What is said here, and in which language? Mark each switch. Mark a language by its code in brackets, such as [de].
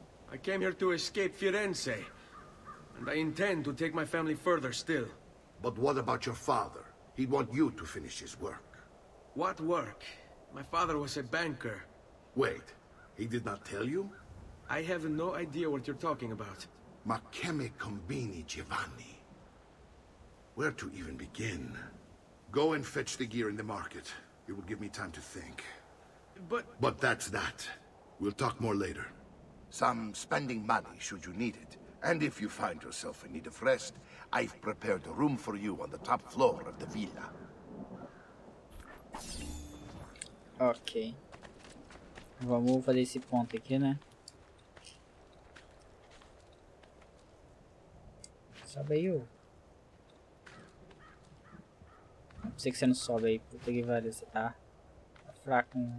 [en] I came here to escape Firenze. And I intend to take my family further still. But what about your father? He'd want you to finish his work. What work? My father was a banker. Wait, he did not tell you? I have no idea what you're talking about. [it] Ma che me combini, Giovanni? [en] Where to even begin? Go and fetch the gear in the market. It will give me time to think. But that's that. We'll talk more later. Some spending money should you need it. And if you find yourself in need of rest, I've prepared a room for you on the top floor of the villa. Ok. [pt] Vamos fazer esse ponto aqui, né? Sobe aí, ô. Não sei que você não sobe aí, puta que pariu, você tá fraco.